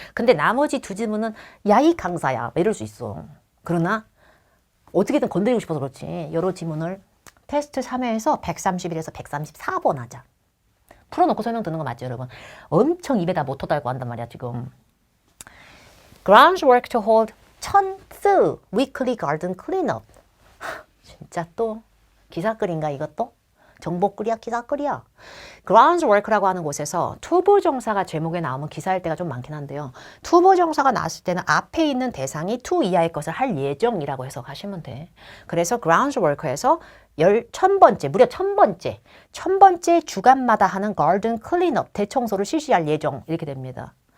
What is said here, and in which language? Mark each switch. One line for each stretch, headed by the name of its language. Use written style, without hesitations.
Korean: 근데 나머지 두 질문은 야이 강사야 이럴 수 있어. 그러나 어떻게든 건드리고 싶어서 그렇지. 여러 지문을 테스트 3회에서 131에서 134번 하자. 풀어놓고 설명 듣는 거 맞죠, 여러분? 엄청 입에다 모터 달고 한단 말이야, 지금.
English: Grounds work to hold 1000th weekly garden cleanup.
Korean: 진짜 또 기사글인가 이것도? 정보글이야, 기사글이야. Grounds work라고 하는 곳에서 투부정사가 제목에 나오면 기사일 때가 좀 많긴 한데요. 투부정사가 나왔을 때는 앞에 있는 대상이 to 이하의 것을 할 예정이라고 해석하시면 돼. 그래서 Grounds work에서 1000번째, 무려 1000번째 주간마다 하는
English: garden cleanup,
Korean: 대청소를 실시할 예정 이렇게 됩니다.